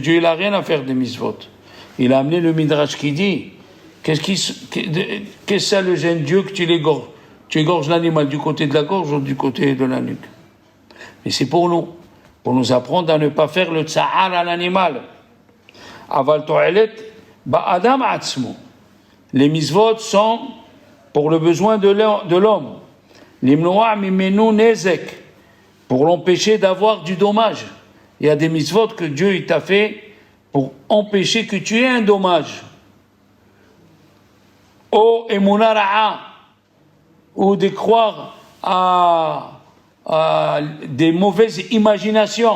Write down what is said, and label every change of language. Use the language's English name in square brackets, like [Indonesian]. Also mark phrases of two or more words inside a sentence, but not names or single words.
[French] Dieu, il a rien à faire des mitzvot. Il a amené le Midrash qui dit, qu'est-ce que ça le gêne Dieu que tu l'égorges? Tu égorges l'animal du côté de la gorge ou du côté de la nuque? Mais c'est pour nous apprendre à ne pas faire le tsa'ar à l'animal. [Hebrew] אבל תועלת באדם עצמו. [French] Les mitzvot sont pour le besoin de l'homme. [Hebrew] למנוע ממנו נזק, [French] pour l'empêcher d'avoir du dommage. Il y a des mitzvot que Dieu il t'a fait pour empêcher que tu aies un dommage. [Hebrew] או אמונה רעה, [French] ou de croire à des mauvaises imaginations.